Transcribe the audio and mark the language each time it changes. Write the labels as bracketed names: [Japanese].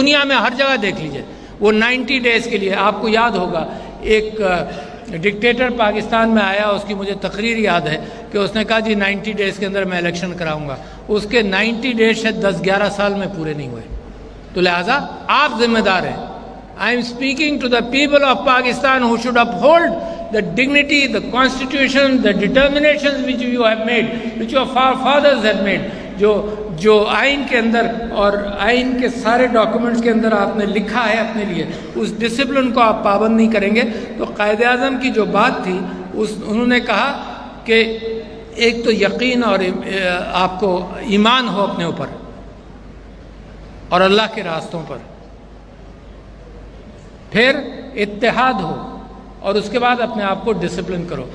[Urdu] دنیا میں ہر جگہ دیکھ لیجئے. وہ 90 ڈیز کے لیے, آپ کو یاد ہوگا ایک ڈکٹیٹر پاکستان میں آیا, اس کی مجھے تقریر یاد ہے کہ اس نے کہا جی 90 ڈیز کے اندر میں الیکشن کراؤں گا. اس کے 90 ڈیز شاید 10-11 سال میں پورے نہیں ہوئے. تو لہٰذا آپ ذمہ دار ہیں. [English] I am speaking to the people of Pakistan who should uphold the dignity, the constitution, the determinations which you have made, which your fathers have made. [Urdu] جو آئین کے اندر اور آئین کے سارے ڈاکومنٹس کے اندر آپ نے لکھا ہے اپنے لیے, اس ڈسپلن کو آپ پابند نہیں کریں گے. تو قائد اعظم کی جو بات تھی انہوں نے کہا کہ ایک تو یقین اور آپ کو ایمان ہو اپنے اوپر اور اللہ کے راستوں پر, پھر اتحاد ہو, اور اس کے بعد اپنے آپ کو ڈسپلن کرو.